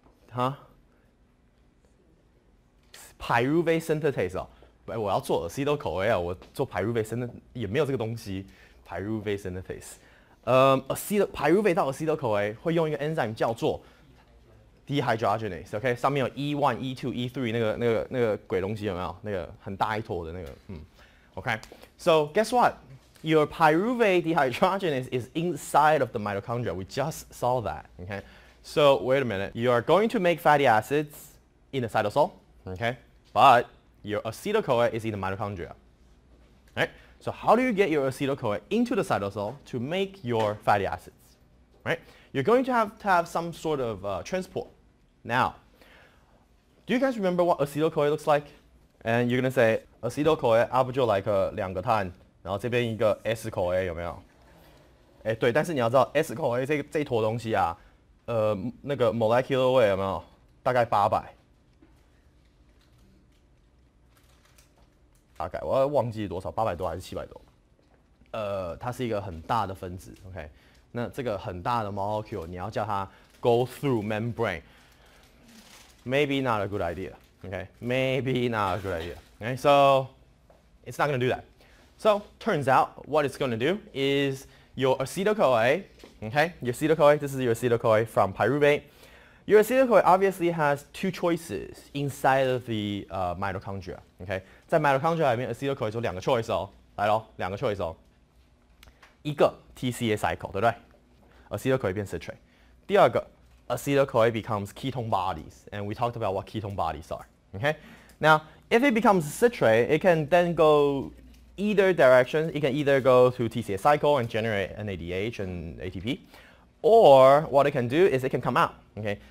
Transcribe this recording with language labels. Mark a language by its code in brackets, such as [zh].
[zh] 哈 ？Pyruvate synthetase 哦，我要做 acetyl-CoA 啊，我做 Pyruvate synthetase 也没有这个东西 ，Pyruvate synthetase。 Pyruvate 到 acetyl-CoA 会用一个 enzyme 叫做 dehydrogenase， OK， 上面有 E1、E2、E3 那个鬼东西有没有？那个很大一坨的那个，OK。 [en] So guess what? Your pyruvate dehydrogenase is inside of the mitochondria. We just saw that. Okay. So wait a minute. You are going to make fatty acids in the cytosol. Okay. But your acetyl-CoA is in the mitochondria. Right. So how do you get your acetyl-CoA into the cytosol to make your fatty acids? Right. You're going to have some sort of transport. Now, do you guys remember what acetyl-CoA looks like? And you're going to say, [zh] acetyl-CoA 不就 like 两个碳，然后这边一个 S-CoA 有没有？哎，对，但是你要知道 S-CoA 这一坨东西啊，那个 molecular weight 有没有？大概800。大概我忘记多少，800多还是700多？它是一个很大的分子 ，OK？那这个很大的 molecule， 你要叫它 go through membrane。 [en] Maybe not a good idea. Okay, maybe not a good idea. Okay, so it's not going to do that. So turns out what it's going to do is your acetyl-CoA. Okay, your acetyl-CoA. This is your acetyl-CoA from pyruvate. Your acetyl-CoA obviously has two choices inside of the mitochondria. [zh] Okay, 在 mitochondria 里面 acetyl-CoA 有两个 choice 哦，来咯，两个 choice 哦。一个 TCA cycle， 对不对 ？acetyl-CoA 变 citrate。第二个 [en] acetyl-CoA becomes ketone bodies, and we talked about what ketone bodies are. Okay? Now, if it becomes citrate, it can then go either direction. It can either go through TCA cycle and generate NADH and ATP, or what it can do is it can come out. Okay?